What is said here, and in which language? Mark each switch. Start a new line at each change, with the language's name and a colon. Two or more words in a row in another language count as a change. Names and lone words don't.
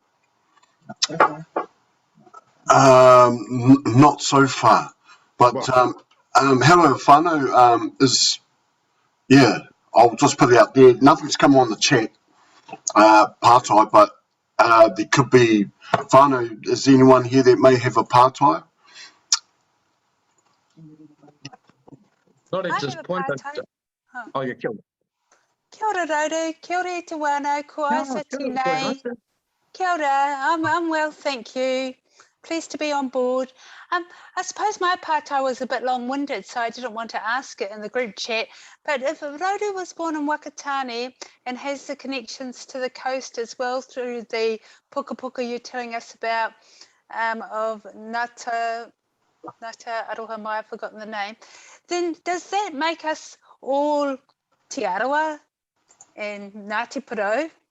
English: Not so far, but hello whānau is, yeah, I'll just put it out there, nothing's come on the chat, pātai, but there could be whānau. Is there anyone here that may have a pātai? Not at this point. Oh, you're killed.
Māori: Kia ora Rauru, kia ora e te wānau, ko aisa tēnei. Kia ora,
English: I'm well, thank you. Pleased to be on board. I suppose my pātai was a bit long-winded, so I didn't want to ask it in the group chat. But if Rauru was born in Whakatane and has the connections to the coast as well through the
Māori: puka puka
English: you're telling us about of Ngata Aroha Mai, I've forgotten the name, then does that make us all Te Arawa and Ngāti Porou?